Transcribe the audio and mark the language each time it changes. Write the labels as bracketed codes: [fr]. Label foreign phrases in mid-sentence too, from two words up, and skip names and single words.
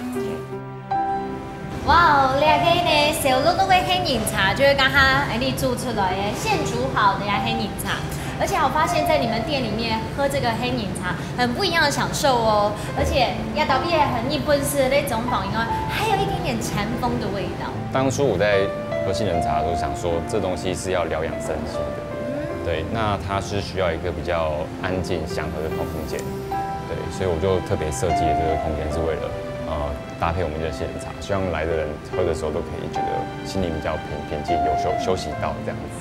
[zh] 哇，你個呢小鹿都會黑檸茶，就是剛剛你煮出來的現煮好的黑檸茶。而且我發現，在你們店裡面喝這個黑檸茶，很不一樣的享受哦。而且也特別很日本式的那種反應，還有一點點禪風的味道。當初我在喝杏仁茶的時候，想說這東西是要療養身心的，對，那它是需要一個比較安靜祥和的空間。对，所以我就特别设计了这个空间，是为了搭配我们的杏仁茶，希望来的人喝的时候都可以觉得心里比较平静，有休息到这样子。